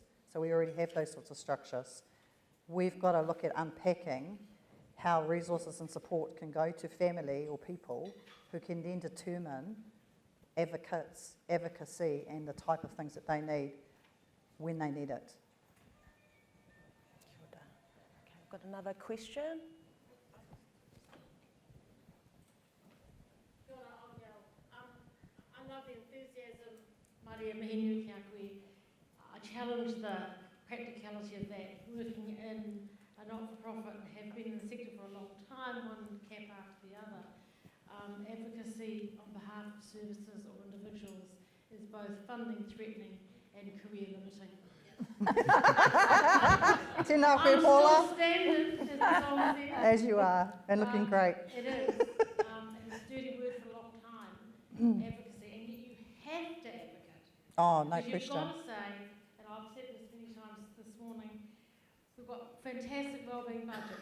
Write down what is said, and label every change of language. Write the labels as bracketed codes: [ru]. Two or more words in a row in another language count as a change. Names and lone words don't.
[en] So we already have those sorts of structures. We've got to look at unpacking how resources and support can go to family or people who can then determine advocacy and the type of things that they need when they need it. Okay, I've got another question. I love the enthusiasm, [mi] Maria Mahinu kia koe. [en] I challenge the practicality of that, working in a not-for-profit and have been in the sector for a long time, one cap after the other. advocacy on behalf of services or individuals is both funding threatening and career limiting. [mi] Tēnā koe, [en] I'm Paula. still standing, as the song says. As you are, and looking great. It is. It's a dirty word for a long time, advocacy, and yet you have to advocate. Oh, no Because question. you've got to say, and I've said this many times this morning, we've got fantastic wellbeing budget.